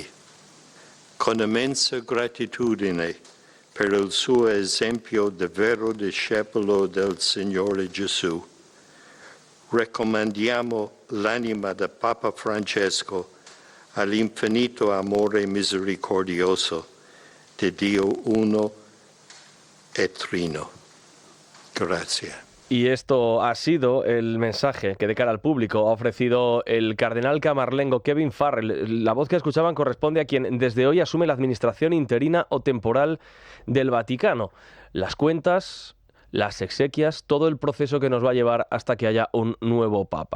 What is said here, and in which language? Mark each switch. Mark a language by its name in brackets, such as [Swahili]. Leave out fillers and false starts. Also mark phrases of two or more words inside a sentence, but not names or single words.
[Italian] Con immensa gratitudine per il suo esempio di vero discepolo del Signore Gesù, raccomandiamo l'anima del Papa Francesco all'infinito amore misericordioso di Dio uno e trino. [Spanish] Gracias. Y esto ha sido el mensaje que de cara al público ha ofrecido el cardenal camarlengo Kevin Farrell. La voz que escuchaban corresponde a quien desde hoy asume la administración interina o temporal del Vaticano. Las cuentas, las exequias, todo el proceso que nos va a llevar hasta que haya un nuevo papa.